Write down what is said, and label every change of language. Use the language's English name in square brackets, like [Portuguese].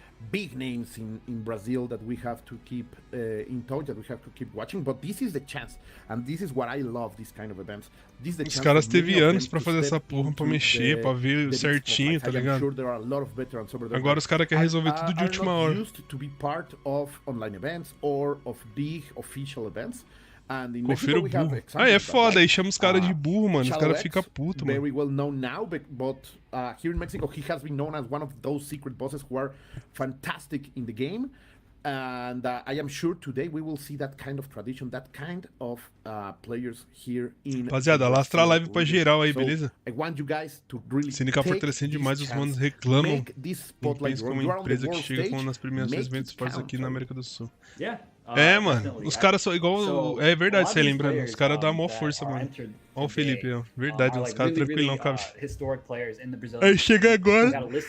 [English] Big names in Brazil that we have to keep in touch, that we have to keep watching, but this is the chance, and this is what I love, these kind of events. [Portuguese] Os caras teve anos pra fazer essa porra, pra mexer, pra ver certinho, tá ligado? Agora os caras querem resolver tudo de última hora. [English] To be part of online events or of big official events. [Portuguese] Confira o burro. É foda, aí chama os caras de burro, mano. Os caras ficam putos, mano. [English] Very well known now, but here in Mexico he has been known as one of those secret bosses who are fantastic in the game. And I am sure today we will see that kind of tradition, that kind of players here in. [Portuguese] Rapaziada, lastra a live pra geral aí, beleza? [English] I want you guys to really [Portuguese] SNK fortalecendo demais, os manos reclamam. Pensa como uma empresa que chega com uma das premiações eventos fortes aqui na América do Sul. Mano, os caras são igual. É verdade, você lembrando. Os caras dão a maior força, mano. Ó o Felipe, ó. Verdade, os caras tranquilão, cara. Aí chega agora.